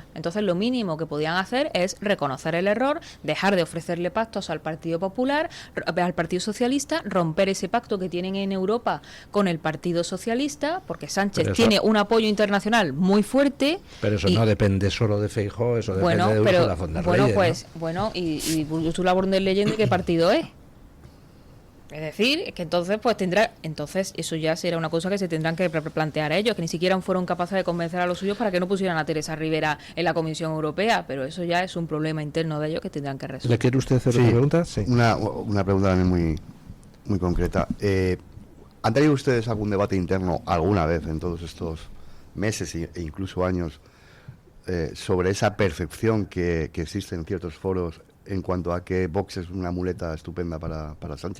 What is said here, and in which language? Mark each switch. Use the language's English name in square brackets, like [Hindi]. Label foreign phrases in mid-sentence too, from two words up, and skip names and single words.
[Spanish] Entonces lo mínimo que podían hacer es reconocer el error, dejar de ofrecerle pactos al Partido Popular, al Partido Socialista, romper ese pacto que tienen en Europa con el Partido Socialista, porque Sánchez tiene un apoyo internacional muy fuerte. Pero eso no depende solo de Feijóo, eso depende de Ursula von der Leyen, y Ursula von der Leyen, ¿de qué partido es? Es decir, que entonces eso ya será una cosa que se tendrán que plantear ellos, que ni siquiera fueron capaces de convencer a los suyos para que no pusieran a Teresa Rivera en la Comisión Europea, pero eso ya es un problema interno de ellos que tendrán que resolver. ¿Le quiere usted hacer una pregunta? Sí. Una pregunta también muy concreta. ¿Han tenido ustedes algún debate interno alguna vez en todos estos meses e incluso años sobre esa percepción que existe en ciertos foros en cuanto a que Vox es una muleta estupenda para Sánchez?